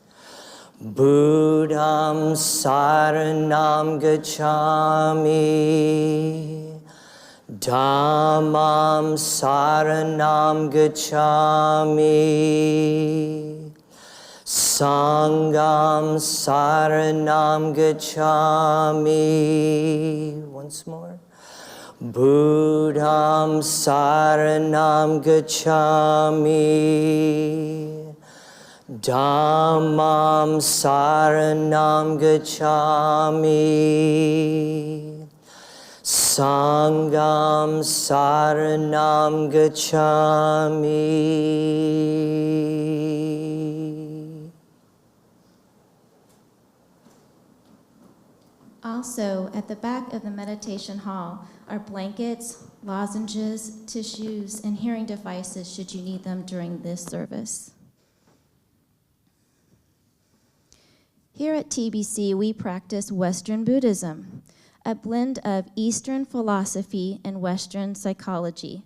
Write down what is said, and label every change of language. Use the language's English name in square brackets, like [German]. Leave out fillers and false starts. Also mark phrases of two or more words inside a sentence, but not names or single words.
[Pali] Buddham Saranam Gacchami, Dhammam Saranam Gacchami, Sangham Saranam Gacchami. [English] Once more. [Pali] Buddham Saranam Gacchami, Dhammam Saranam Gacchami, Sangham Saranam Gacchami. [English] Also, at the back of the meditation hall are blankets, lozenges, tissues, and hearing devices should you need them during this service. Here at TBC, we practice Western Buddhism, a blend of Eastern philosophy and Western psychology.